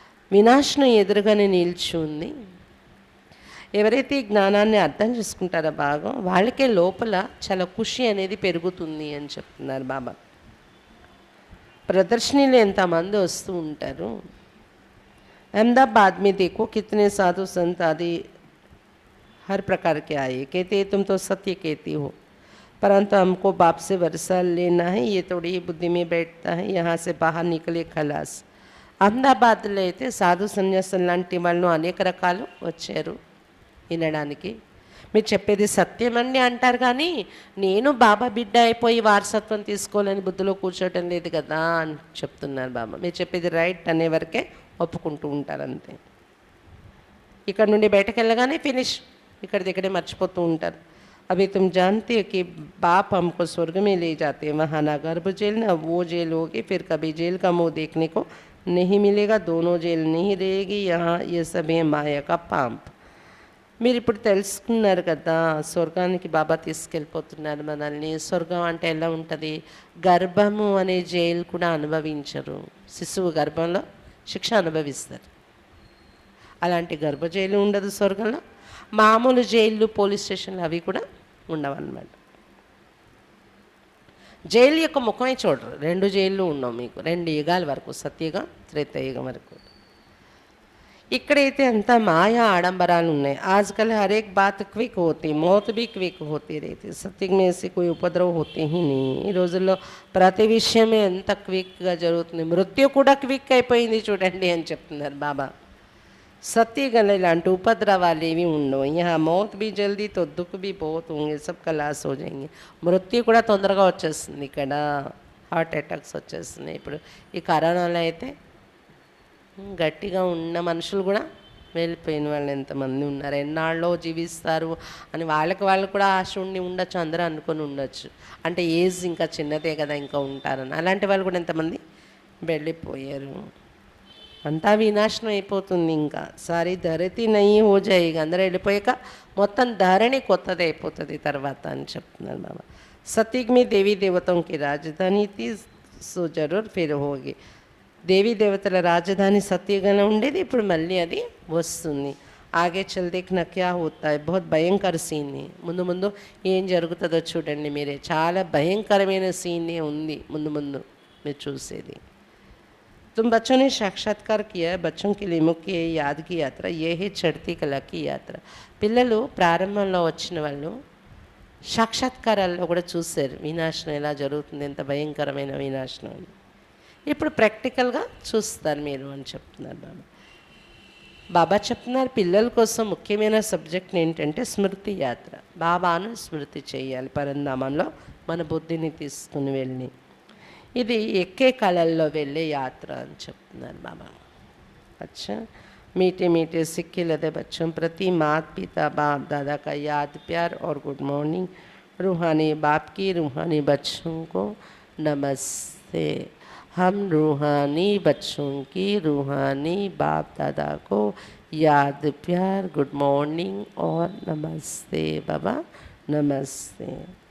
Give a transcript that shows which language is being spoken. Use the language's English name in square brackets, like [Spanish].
[Telugu] వినాశనం ఎదురుగానే నిలిచి ఉంది. ఎవరైతే ఈ జ్ఞానాన్ని అర్థం చేసుకుంటారో బాగా, వాళ్ళకే లోపల చాలా ఖుషి అనేది పెరుగుతుంది అని చెప్తున్నారు బాబా. ప్రదర్శనలో ఎంతమంది వస్తూ ఉంటారు. [Hindi] अहमदाबाद में देखो कितने साधु संत आदि हर प्रकार के आए. कहते तुम तो सत्य कहती हो, परंतु हमको बाप से वर्षा लेना है, ये थोड़ी बुद्धि में बैठता है, यहाँ से बाहर निकले खलास. [Telugu] అహ్మదాబాద్లో అయితే సాధు సన్యాసం లాంటి వాళ్ళు అనేక రకాలు వచ్చారు వినడానికి. మీరు చెప్పేది సత్యమండి అంటారు, కానీ నేను బాబా బిడ్డ అయిపోయి వారసత్వం తీసుకోవాలని బుద్ధిలో కూర్చోవటం లేదు కదా అని చెప్తున్నారు బాబా. మీరు చెప్పేది రైట్ అనే వరకే ఒప్పుకుంటూ ఉంటారు అంతే. ఇక్కడ నుండి బయటకు వెళ్ళగానే ఫినిష్, ఇక్కడ దగ్గరే మర్చిపోతూ ఉంటారు. [Hindi] अभी तुम जानते हो कि बाप हमको स्वर्ग में ले जाते हैं, वहाँ ना गर्भ जेल ना वो जेल होगी, फिर कभी जेल का मुँह देखने को नहीं मिलेगा, दोनों जेल नहीं रहेगी. यहाँ ये सब है माया का पांप. [Telugu] మీరు ఇప్పుడు తెలుసుకున్నారు కదా, స్వర్గానికి బాబా తీసుకెళ్ళిపోతున్నారు మనల్ని. స్వర్గం అంటే ఎలా ఉంటుంది, గర్భము అనే జైలు కూడా అనుభవించరు. శిశువు గర్భంలో శిక్ష అనుభవిస్తారు. అలాంటి గర్భ జైలు ఉండదు స్వర్గంలో. మామూలు జైళ్ళు, పోలీస్ స్టేషన్లు అవి కూడా ఉండవన్నమాట. జైలు యొక్క ముఖమే చూడరు. 2 జైళ్ళు ఉండవు మీకు, 2 యుగాల వరకు, సత్యయుగం త్రేతాయుగం వరకు. ఇక్కడైతే అంతా మాయా ఆడంబరాలు ఉన్నాయి. [Hindi] आजकल हर एक बात क्विक होती, मौत भी क्विक होती रहती. सत्य में से कोई उपद्रव होते ही नहीं. [Telugu] ఈ రోజుల్లో ప్రతి విషయమే ఎంత క్విక్గా జరుగుతుంది. మృత్యు కూడా క్విక్ అయిపోయింది చూడండి అని చెప్తున్నారు బాబా. సత్యగల ఇలాంటి ఉపద్రవాలు ఏవి ఉండవు. [Hindi] यहाँ मौत भी जल्दी तो दुख भी बहुत होंगे, सब खलास हो जाएंगे. [Telugu] మృత్యు కూడా తొందరగా వచ్చేస్తుంది. ఇక్కడ హార్ట్ అటాక్స్ వచ్చేస్తున్నాయి. ఇప్పుడు ఈ కరోనాలో అయితే గట్టిగా ఉన్న మనుషులు కూడా వెళ్ళిపోయిన వాళ్ళు ఎంతమంది ఉన్నారు. ఎన్నాళ్ళలో జీవిస్తారు అని వాళ్ళు కూడా ఆశ ఉండి ఉండొచ్చు, అందరూ అనుకొని ఉండొచ్చు. అంటే ఏజ్ ఇంకా చిన్నదే కదా, ఇంకా ఉంటారని. అలాంటి వాళ్ళు కూడా ఎంతమంది వెళ్ళిపోయారు. అంతా వినాశనం అయిపోతుంది. ఇంకా [Hindi] సారీ ధరతి నయ్యి హో జాయిగా, [Telugu] అందరూ వెళ్ళిపోయాక మొత్తం ధరణి కొత్తది అయిపోతుంది తర్వాత అని చెప్తున్నారు బాబా. [Hindi] సతీక్ మీ దేవీ దేవతకి రాజధాని తీ సో జరూర్ ఫిర్ హోగి. [Telugu] దేవీ దేవతల రాజధాని సత్యగానే ఉండేది, ఇప్పుడు మళ్ళీ అది వస్తుంది. [Hindi] ఆగే చల్ దేఖ్నా క్యా హోతా హై, బహుత్ భయంకర సీన్. [Telugu] ముందు ముందు ఏం జరుగుతుందో చూడండి మీరే. చాలా భయంకరమైన సీనే ఉంది ముందు ముందు మీరు చూసేది. [Hindi] तुम बच्चों ने साक्षात्कार किया, बच्चों के लिए मुख्य याद की यात्रा ये है चढ़ती कला की यात्रा. [Telugu] పిల్లలు ప్రారంభంలో వచ్చిన వాళ్ళు సాక్షాత్కారాల్లో కూడా చూశారు వినాశనం ఎలా జరుగుతుంది, ఎంత భయంకరమైన వినాశనం. ఇప్పుడు ప్రాక్టికల్గా చూస్తారు మీరు అని చెప్తున్నారు బాబా. బాబా చెప్తున్నారు పిల్లల కోసం ముఖ్యమైన సబ్జెక్ట్ ఏంటంటే స్మృతి యాత్ర. బాబాను స్మృతి చేయాలి పరంధామంలో మన బుద్ధిని తీసుకుని వెళ్ళి. ఇది ఎక్కే కళల్లో వెళ్ళే యాత్ర అని చెప్తున్నారు బాబా. [Hindi] अच्छा मीठे मीठे सिक्के लदे बच्चों प्रति मात पिता बाप दादा का याद प्यार और गुड मॉर्निंग. रूहानी बाप की रूहानी बच्चों को नमस्ते. हम रूहानी बच्चों की रूहानी बाप दादा को याद प्यार गुड मॉर्निंग और नमस्ते बाबा नमस्ते.